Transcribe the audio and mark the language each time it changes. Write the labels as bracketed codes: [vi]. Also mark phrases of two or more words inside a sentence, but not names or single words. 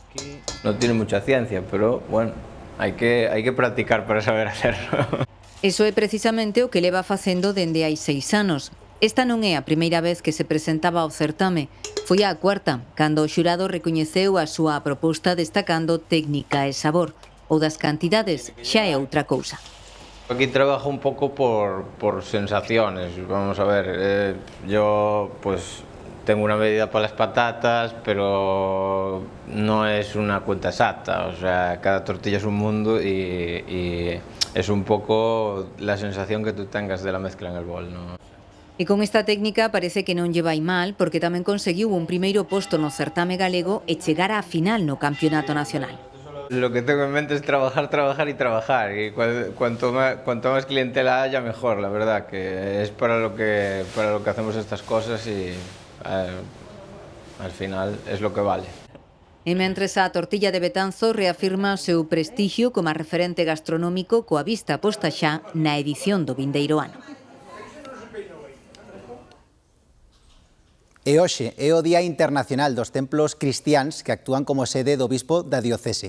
[es] Non tiene mucha ciencia, pero, bueno, [gl] hai que [es] practicar para saber hacerlo. [gl] Iso é precisamente o que leva facendo dende hai 6 anos. Esta non é a primeira vez que se presentaba ao certame. Foi a cuarta, cando o xurado recoñeceu a súa proposta destacando técnica e sabor. O das cantidades xa é outra cousa. [es] Aquí trabajo un poco por sensaciones. Vamos a ver, yo pues tengo una medida para las patatas, pero no es una cuenta exacta. O sea, cada tortilla es un mundo y es un poco la sensación que tú tengas de la mezcla en el bol, ¿no? [gl] E con esta técnica parece que non lle vai mal, porque tamén conseguiu un primeiro posto no certame galego e chegar á final no campeonato nacional. [es] Lo que tengo en mente es trabajar y trabajar, y cuanto más clientela haya, mejor, la verdad, que es para lo que hacemos estas cosas y al final es lo que vale. [gl] E mentres a tortilla de Betanzos reafirma o seu prestixio como referente gastronómico coa vista posta xa na edición do vindeiro ano. E hoxe é o Día Internacional dos Templos Cristiáns que actúan como sede do bispo da diocese.